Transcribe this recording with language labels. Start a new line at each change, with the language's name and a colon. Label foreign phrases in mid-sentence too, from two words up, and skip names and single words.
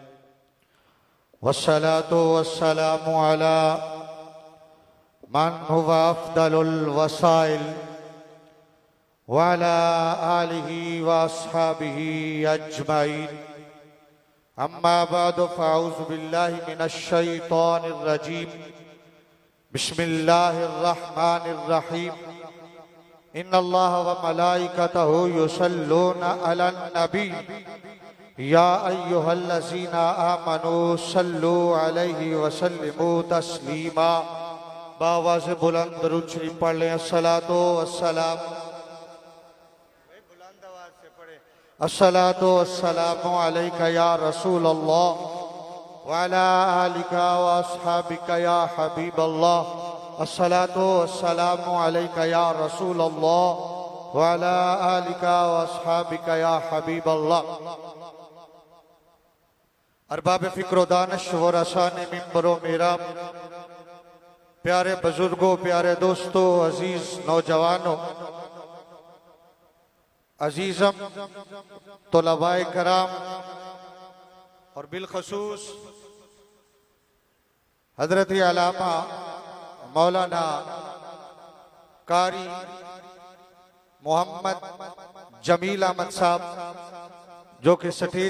Arabic: والصلاة والسلام علی من هو افضل الوسائل وعلى آلہ واصحابہ اجمعین اما بعد فاعوذ باللہ من الشیطان الرجیم بسم اللہ الرحمن الرحیم ان اللہ و ملائکتہ یصلون علی النبی یا ایہا الذین آمنوا صلو علیہ وسلموا تسلیما
Urdu: باواز بلند درود شریف پڑھ لیں
Arabic: الصلاۃ والسلام الصلاۃ والسلام علیک یا رسول اللہ وعلی آلک واصحابک یا حبیب اللہ الصلاۃ والسلام علیک یا رسول اللہ وعلی آلک واصحابک یا حبیب اللہ
Urdu: ارباب فکر و دانش و رسان منبر و میرام پیارے بزرگوں پیارے دوستوں عزیز نوجوانوں عزیزم طلباء کرام اور بالخصوص حضرت علامہ مولانا قاری محمد جمیل احمد صاحب جو کہ سٹیج